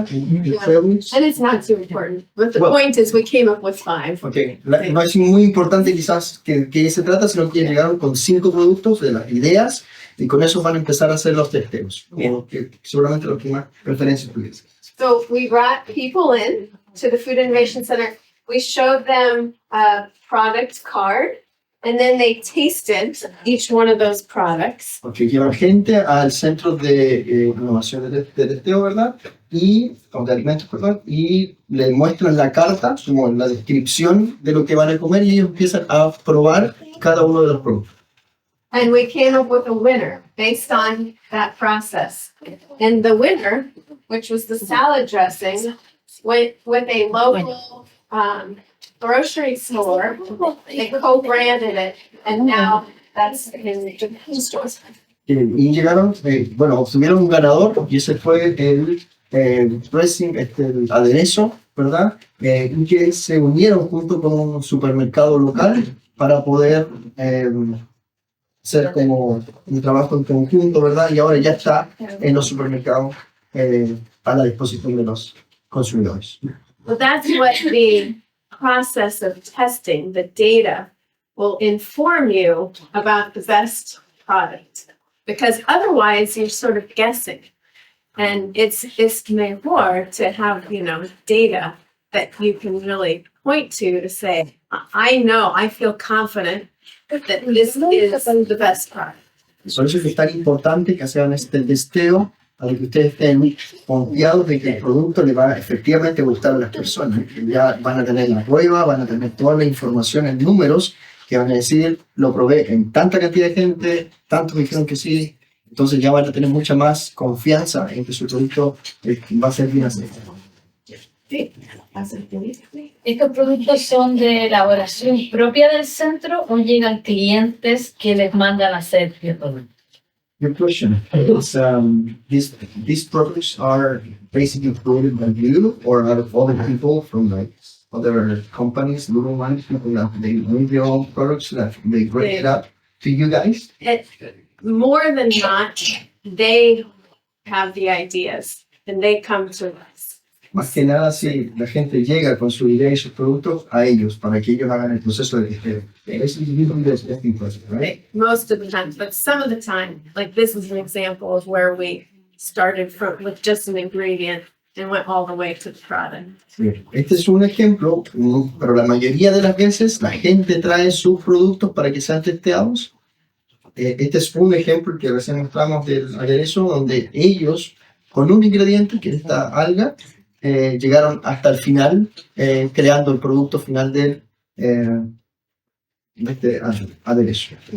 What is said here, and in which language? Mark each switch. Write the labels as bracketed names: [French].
[English] And it's not too important. But the point is we came up with 5. Okay. [Spanish] No es muy importante quizás que se trata, sino que llegaron con 5 productos de las ideas y con eso van a empezar a hacer los testeos. Que seguramente lo que más preferencias tuviesen. [English] So we brought people in to the Food Innovation Center. We showed them a product card, and then they tasted each one of those products. [Spanish] Porque llevan gente al centro de innovación de testeo, ¿verdad? O de alimentos, perdón, y le muestran la carta, como la descripción de lo que van a comer y ellos empiezan a probar cada uno de los productos. [English] And we came up with a winner based on that process. And the winner, which was the salad dressing, went with a local grocery store. They co-branded it, and now that's in the stores. [Spanish] Y llegaron, obtuvieron un ganador y ese fue el dressing, el aderezo, ¿verdad? Y que se unieron junto con un supermercado local para poder hacer como un trabajo en conjunto, ¿verdad? Y ahora ya está en los supermercados a la disposición de los consumidores. [English] Well, that's what the process of testing, the data, will inform you about the best product. Because otherwise, you're sort of guessing. And it's mejor to have, data that you can really point to say, I feel confident that this is the best product. [Spanish] Por eso es que es tan importante que hagan este testeo para que ustedes estén confiados de que el producto le va a efectivamente gustar a las personas. Ya van a tener la prueba, van a tener toda la información en números que van a decir, lo probé en tanta cantidad de gente, tantos me dijeron que sí, Entonces ya van a tener mucha más confianza en que su producto va a ser bien aceptado. Sí. ¿Estos productos son de elaboración propia del centro o llegan clientes que les mandan a hacer todo? [English] Your question is, these products are basically created by you or out of other people from like other companies, little ones, people that they make their own products that they bring it up to you guys? More than not, they have the ideas and they come to us. [Spanish] Más que nada, si la gente llega con su idea y sus productos a ellos para que ellos hagan el proceso de testeo. Es un [English] testing process, right? Most of the time, but some of the time, like this is an example of where we started from with just an ingredient and went all the way to the product. [Spanish] Este es un ejemplo, pero la mayoría de las veces la gente trae sus productos para que sean testeados. Este es un ejemplo que recién mostramos del aderezo, donde ellos, con un ingrediente, que es esta alga, llegaron hasta el final, creando el producto final de este aderezo.